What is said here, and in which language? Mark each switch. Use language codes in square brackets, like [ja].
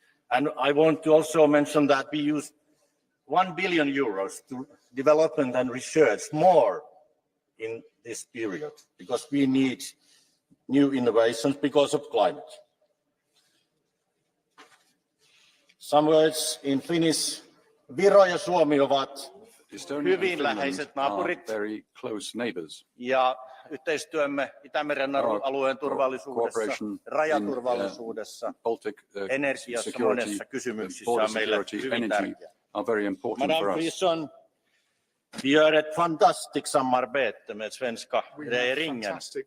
[en] And I want to also mention that we use 1 billion euros to development and research more in this period, because we need new innovations because of climate. Some words in Finnish. [fi] Viro ja Suomi ovat hyvin läheiset naapurit. [en] Very close neighbors. [fi] Ja yhteistyömme Itämeren alueen turvallisuudessa, rajaturvallisuudessa, energiassa, monessa kysymyksissä on meille hyvin tärkeää. [sv] Madame Frisson, vi gör ett fantastiskt samarbete med svenska regeringen.